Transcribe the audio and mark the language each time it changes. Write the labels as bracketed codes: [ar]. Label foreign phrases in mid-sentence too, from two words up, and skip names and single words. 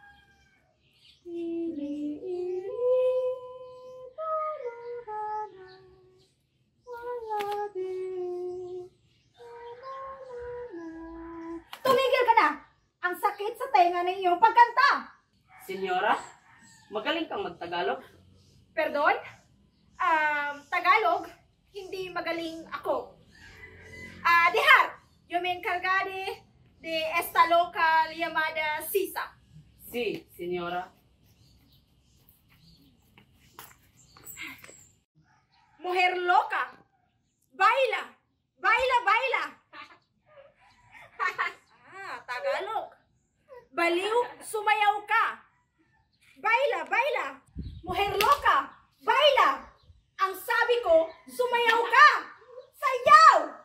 [tl] Tumigil ka na! Ang sakit sa tenga ng iyong pagkanta! Senyora, magaling kang magtagalog. [es] Perdon? [tl] Tagalog, hindi magaling ako. [es] Dejar, yo me encargaré de esta local llamada Sisa. Si, senyora. Mujer loca, baila, baila, baila. [tl] Tagalog. [es] Baliw, [tl] sumayaw ka. [es] Baila, baila. Mujer loca, baila. [tl] Ang sabi ko, sumayaw ka. Sayaw!